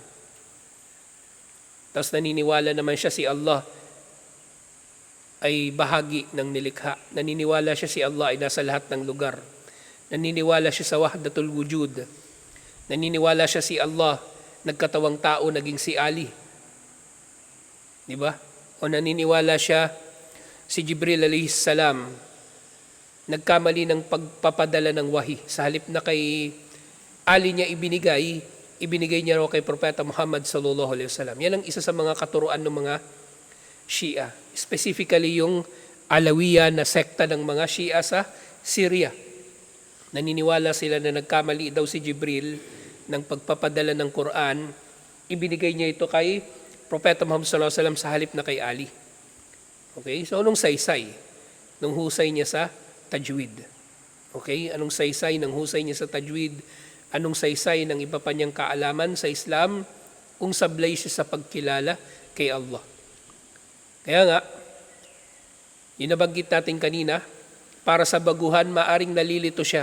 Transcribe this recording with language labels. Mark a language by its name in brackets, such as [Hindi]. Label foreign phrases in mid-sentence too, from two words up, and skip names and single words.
[Filipino] Tapos naniniwala naman siya si Allah ay bahagi ng nilikha. Naniniwala siya si Allah ay nasa lahat ng lugar. Naniniwala siya sa [Arabic] وحدة الوجود. [Filipino] Naniniwala siya si Allah, nagkatawang tao, naging si Ali. Di ba? O naniniwala siya si Jibril [Arabic] عليه السلام, [Filipino] nagkamali ng pagpapadala ng wahi. Sa halip na kay Ali niya ibinigay niya raw kay Propeta Muhammad [Arabic] صلى الله عليه وسلم. [Filipino] Yan ang isa sa mga katuruan ng mga Shia. Specifically yung Alawiya na sekta ng mga Shia sa Syria. Naniniwala sila na nagkamali daw si Jibril ng pagpapadala ng Quran. Ibinigay niya ito kay Propeta Muhammad [Arabic] صلى الله عليه وسلم [Filipino] sa halip na kay Ali. Okay? So anong saysay? Nung husay niya sa tajwid. Okay? Anong saysay ng husay niya sa tajwid? Anong saysay ng iba pa niyang kaalaman sa Islam kung sablay siya sa pagkilala kay Allah? Kaya nga, nabanggit natin kanina, para sa baguhan, maaring nalilito siya.